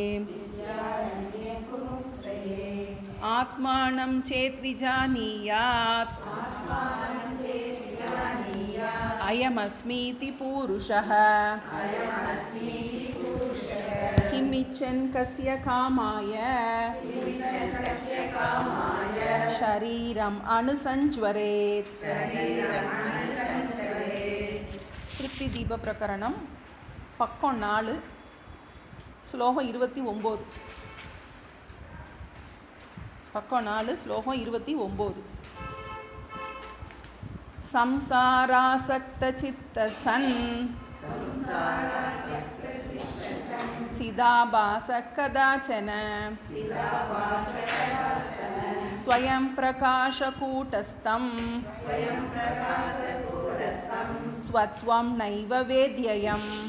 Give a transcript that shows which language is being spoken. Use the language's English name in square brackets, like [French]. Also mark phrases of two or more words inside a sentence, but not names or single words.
[Sanskrit] आत्मानं चेद्विजानीयात् अयमस्मीति पुरुषः किमिच्छन् कस्य कामाय शरीरम् अनुसञ्ज्वरेत्। [Tamil] திருப்தி தீப பிரகரணம் பக்கம் 4 ஸ்லோகம் 29. பக்கம் 4 ஸ்லோகம் 29. [Sanskrit] संसारासक्तचित्तसन् चिदाभास कदाचन स्वयं प्रकाशकूटस्थं स्वत्वं नैव वेद्ययम्